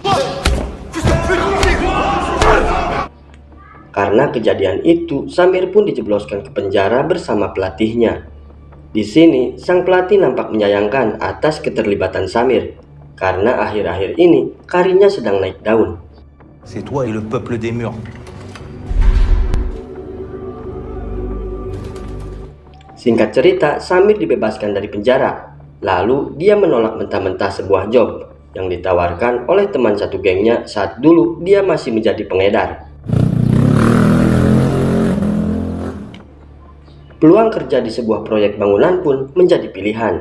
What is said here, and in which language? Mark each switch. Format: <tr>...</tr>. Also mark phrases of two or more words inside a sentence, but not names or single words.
<id>Karena kejadian itu, Samir pun dijebloskan ke penjara bersama pelatihnya. Di sini, sang pelatih nampak menyayangkan atas keterlibatan Samir, karena akhir-akhir ini karirnya sedang naik daun.</id> <fr>C'est toi et le peuple des murs.</fr> <id>Singkat cerita, Samir dibebaskan dari penjara. Lalu, dia menolak mentah-mentah sebuah job yang ditawarkan oleh teman satu gengnya saat dulu dia masih menjadi pengedar. Peluang kerja di sebuah proyek bangunan pun menjadi pilihan.</id>